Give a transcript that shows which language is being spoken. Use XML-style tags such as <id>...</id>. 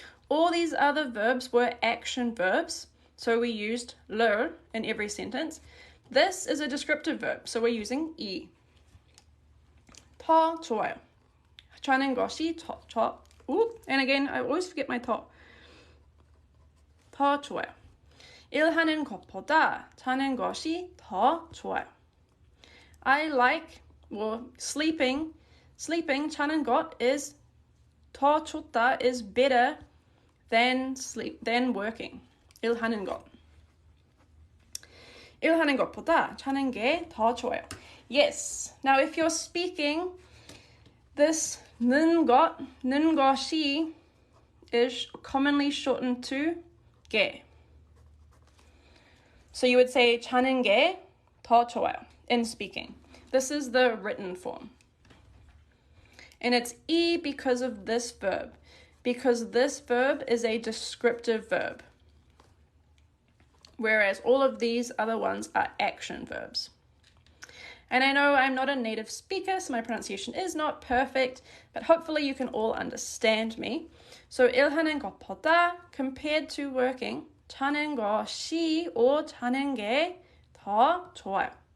<en>All these other verbs were action verbs, so we used 를 in every sentence. This is a descriptive verb, so we're using 이.</en> <ko>더 좋아요. 자는 것이</ko> <en>and again, I always forget my 더.</en> <ko>더 좋아요. 일하는 것보다 자는 것이 더 좋아요.</ko> <en>I like, well, sleeping,</en> <ko>자는 것</ko> <en>is</en> <ko>더 좋다,</ko> <en>is better than working.</en> <ko>일하는 것. 일하는 것보다 자는 게 더 좋아요.</ko> <en>Yes. Now, if you're speaking, this 는 것이 is commonly shortened to 게. So you would say</en> <ko>자는 게 더 좋아요</ko> <en>in speaking. This is the written form. And it's 이 because of this verb. Because this verb is a descriptive verb. Whereas all of these other ones are action verbs. And I know I'm not a native speaker, so my pronunciation is not perfect, but hopefully you can all understand me.</en> <ko>So 일하는 것보다</ko> <en>compared to working,</en> <ko>자는 것이 or 자는 게 더 좋아요.</ko>